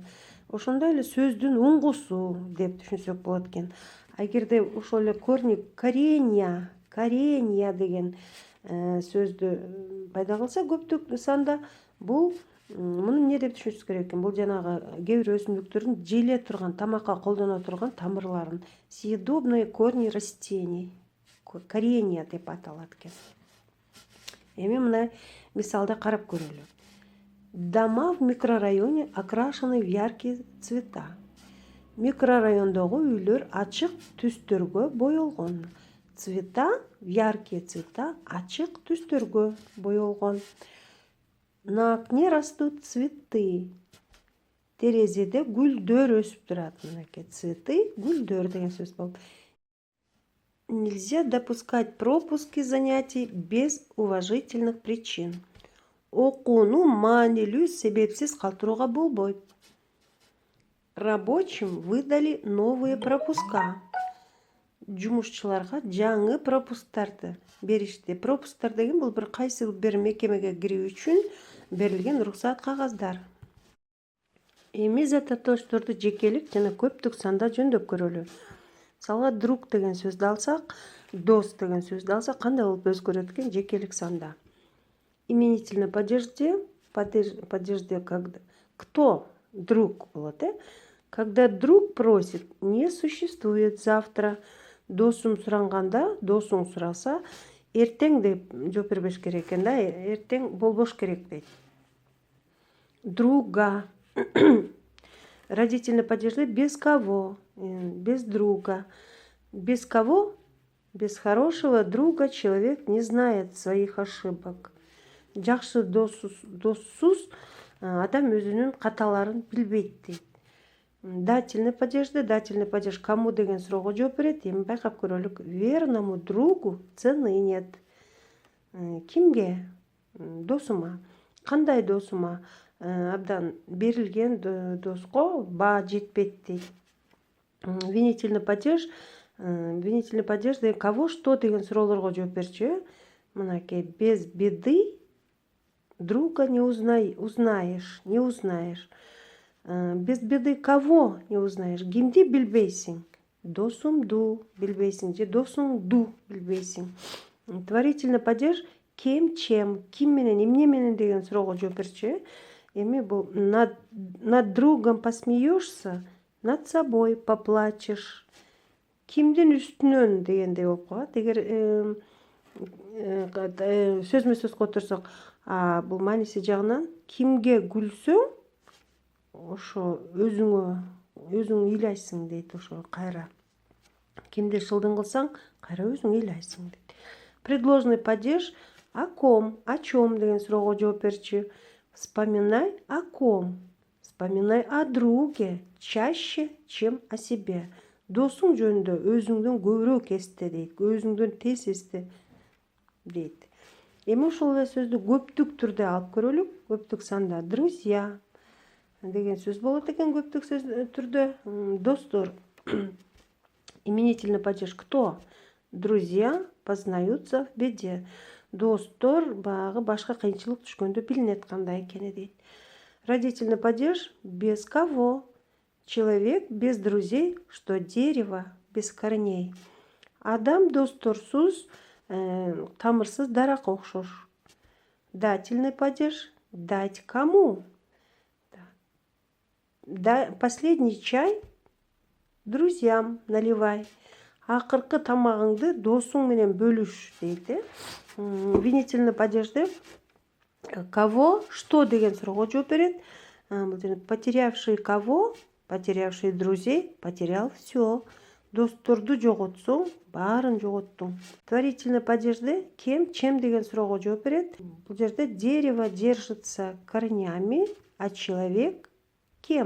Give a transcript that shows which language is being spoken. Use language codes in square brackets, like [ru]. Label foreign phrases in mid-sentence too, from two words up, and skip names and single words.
[ky] Ошондой эле сөздүн уңгусу деп түшүнсөк болот экен. А эгерде ошол эле [ru] корни коренья, коренья [ky] деген сөздү пайда кылса көптүк санда, бул муну эмне деп түшүнүшүбүз керек экен? Бул жанагы кээ бир өсүмдүктөрдүн желе турган, тамакка колдоно турган тамырларын. [ru] Съедобные корни растений. [ky] Коренья деп аталат экен. Эми мына мисалда карап көрөлү. [ru] Дома в микрорайоне окрашены в яркие цвета. [ky] Микрорайондогу үйлөр ачык түстөргө боелгон. [ru] Цвета, яркие цвета, [ky] ачык түстөргө боелгон. [ru] На окне растут цветы. [ky] Терезеде гүлдөр өсүп турат. Мынакей цветы, гүлдөр деген сөз болот. [ru] Нельзя допускать пропуски занятий без уважительных причин. [ky] Окууну маанилүү себепсиз калтырууга болбойт. [ru] Рабочим выдали новые пропуска. [ky] Жумушчуларга жаңы пропусктарды беришти. Пропусктар деген бул кайсы бир мекемеге кирүү үчүн берилген уруксат кагаздар. Эми зататошторду жекелик жана көптүк санда жөндөп көрөлү. Мисалга друг деген сөздү алсак, дос деген сөздү алсак, кандай болуп өзгөрөт экен жекелик санда? [ru] Именительное падеже когда кто друг болот, Когда друг просит, не существует завтра. [ky] Досум суранганда, досуң сураса, эртең деп жооп бербеш керек экен да, эртең болбош керек дейт. [ru] Друга. Родительный падеже без кого, без друга. Без кого? Без хорошего друга человек не знает своих ошибок. [ky] Жакшы доссуз адам өзүнүн каталарын билбейт дейт. [ru] Дательный падеж кому [ky] деген суроого жооп берет. Эми байкап көрөлүк. [ru] Верному другу цены нет. [ky] Кимге? Досума. Кандай досума? Абдан берилген доско баа жетпейт дейт. [ru] Винительный падеж [ky] деген [ru] кого что [ky] деген суроолорго жооп берчү. [ru] Мынакей без беды друга не узнаешь. Без беды кого не узнаешь? [ky] Кимди билбейсиң? Досумду билбейсиң же досуңду билбейсиң. [ru] Творительный падеж кем, чем, [ky] ким менен, эмне менен деген суроого жооп берчү. [ru] Эми бул над другом посмеешься, над собой поплачешь. [ky] Кимдин үстүнөн дегендей болуп калат. Эгер сөзмө сөз которсок, бул мааниси жагынан кимге күлсөң, ошо өзүң ыйлайсың дейт. Ошо кайра кимди шылдың кылсаң, кайра өзүң ыйлайсың дейт. [ru] Предложный падеж о ком, о чем [ky] деген суроого жооп берчү. [ru] Вспоминай о ком. Вспоминай о друге чаще, чем о себе. [ky] Досуң жөнүндө өзүңдөн көбүрөөк эсте дейт. Өзүңдөн тез эсте дейт. Эми ушул эле сөздү көптүк түрдө алып көрөлүк. Көптүк санда друзья деген сөз болот экен көптүк түрдө. Достор. [ru] Именительный падеж кто? Друзья познаются в беде. [ky] Достор баягы башка кыйынчылык түшкөндө билинет кандай экени дейт. [ru] Родительный падеж без кого? Человек без друзей, что дерево без корней. [ky] Адам досторсуз, тамырсыз даракка окшош. [ru] Дательный падеж дать кому? Последний чай друзьям наливай. [ky] Акыркы тамагыңды досуң менен бөлүш дейт. [ru] Винительный падежде кого, что [ky] деген суроого жооп берет. [ru] Потерявший кого? Потерявший друзей потерял все. [ky] Досторду жоготсоң, баарын жоготтуң. [ru] Творительный падежде кем, чем [ky] деген суроого жооп берет. Бул жерде [ru] дерево держится корнями, а человек кем?